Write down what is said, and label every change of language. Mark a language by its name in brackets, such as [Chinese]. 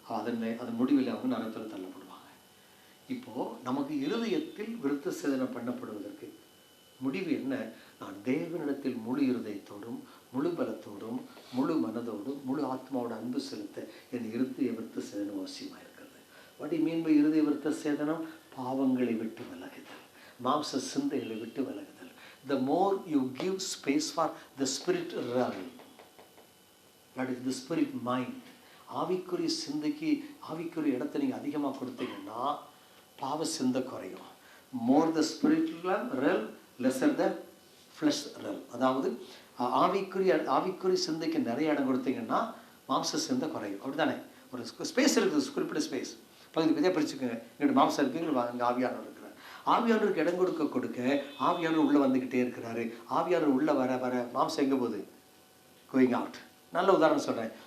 [Tamil] அதன் முடிவில் அவங்க நரகத்தில் தள்ளப்படுவாங்க. இப்போது நமக்கு இருதயத்தில் விருத்த சேதனம் பண்ணப்படுவதற்கு முடிவு என்ன? நான் தேவனிடத்தில் முழு இருதயத்தோடும் முழு பலத்தோடும் முழு மனதோடும் முழு ஆத்மாவோட அன்பு செலுத்த என் இருதய விருத்த சேதனம் அவசியமாக இருக்கிறது. [English] what you mean by [Tamil] இருதய விருத்த சேதனம்? பாவங்களை விட்டு விலகுதல், மாம்ச சிந்தைகளை விட்டு விலகுதல். [English] The more you give space for the spirit realm, that is the spirit mind, [Tamil] ஆவிக்குரிய சிந்தைக்கு ஆவிக்குரிய இடத்தை நீங்கள் அதிகமாக கொடுத்தீங்கன்னா பாவ சிந்தை குறையும். [English] More the spirit realm, lesser the flesh realm. [Tamil] அதாவது ஆவிக்குரிய சிந்தைக்கு நிறைய இடம் கொடுத்தீங்கன்னா மாம்ச சிந்தை குறையும். அப்படி தானே? ஒரு ஸ்பேஸ் இருக்குது, குறிப்பிட்ட ஸ்பேஸ் பகுதி பகுதியாக பிரிச்சுக்கோங்க. இங்கிட்ட மாம்சம் இருக்குங்க, இங்கே ஆவியானவர் இருக்கிறார். ஆவியானவருக்கு இடம் கொடுக்க ஆவியானவர் உள்ளே வந்துக்கிட்டே இருக்கிறாரு. ஆவியானவர் உள்ளே வர வர மாம்சம் எங்கே போகுது? [English] Going out. [Tamil] நல்ல உதாரணம் சொல்கிறேன்.